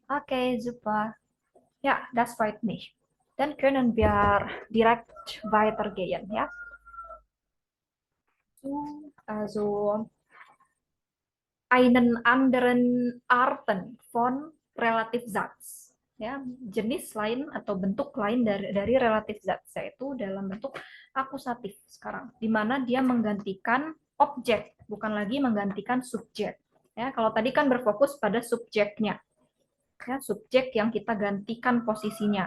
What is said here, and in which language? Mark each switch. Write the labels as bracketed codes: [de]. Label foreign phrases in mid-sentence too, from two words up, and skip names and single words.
[de] Okay, super. Ja, das freut mich. Dann können wir direkt weitergehen, ja? Also, einen anderen Arten von Relativsatz. [id] Ya, jenis lain atau bentuk lain dari relatif zat, yaitu dalam bentuk akusatif sekarang, di mana dia menggantikan objek, bukan lagi menggantikan subjek. Ya, kalau tadi kan berfokus pada subjeknya, ya, subjek yang kita gantikan posisinya.